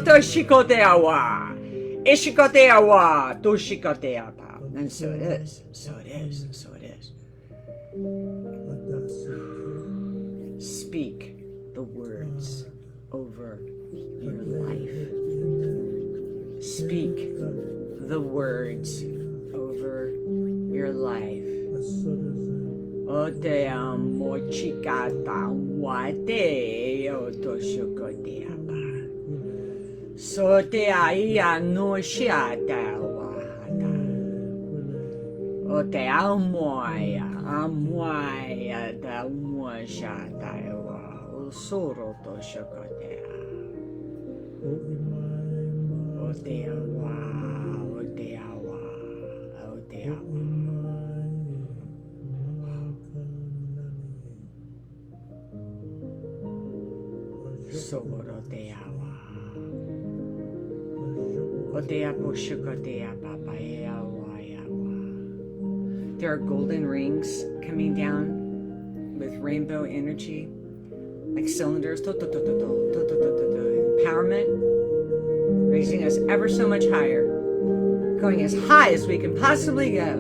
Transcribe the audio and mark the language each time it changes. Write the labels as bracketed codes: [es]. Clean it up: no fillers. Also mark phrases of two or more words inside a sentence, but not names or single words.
[en] And so it is. So it is. So it is. Speak the words over your life. Speak the words over your life. O te amo chikata wate o to shukoteapa. So te aia no shiata wahata. O te amoia da mo shata wa. soro to shokotea. Oteawa, oteawa, oteawa. Soboroteawa. Oteapo shokotea papaeawa yawa. There are golden rings coming down with rainbow energy, like cylinders. Empowerment, raising us ever so much higher, going as high as we can possibly go.